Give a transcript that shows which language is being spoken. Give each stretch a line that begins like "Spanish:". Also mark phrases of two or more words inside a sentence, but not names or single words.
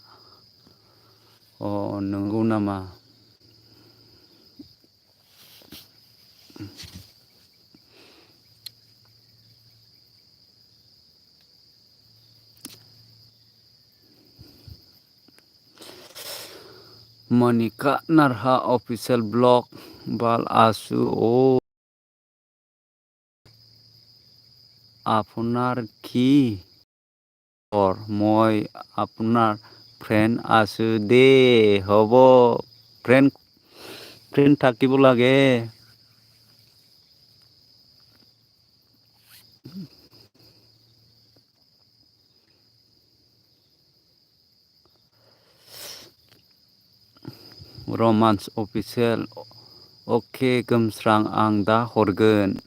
Bodo: नंगौ नामा? मनिका नारहा अफिसियेल ब्लग बाल आसु
Assamese: আপনার কি মই আপনার ফ্রেন্ড আছো দে হব ফ্রেন্ড থাকিব লাগে।
Bodo: रमान्स अफिसियेल अके गोमस्रां आं दा हरगोन।